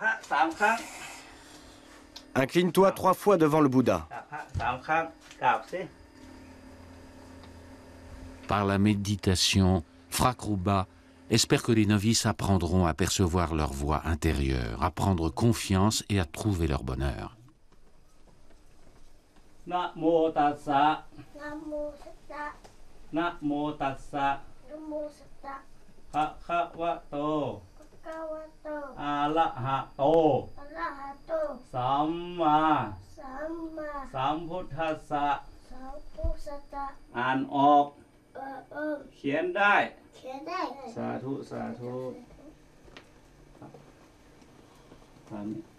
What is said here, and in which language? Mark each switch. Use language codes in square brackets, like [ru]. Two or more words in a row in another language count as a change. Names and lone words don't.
[fr] Incline-toi 3 fois devant le Bouddha. Par la méditation, Phra Kruba espère que les novices apprendront à percevoir leur voix intérieure, à prendre confiance et à trouver leur bonheur. [pi] Namo tassa. Namo tassa. Namo tassa. Namo tassa. Bhagavato. Bhagavato. Arahato. Arahato. Samma. Samma. Sambuddhassa. Sambuddhassa. [th] อ่านออกเขียนได้สาธุสาธุตามนี้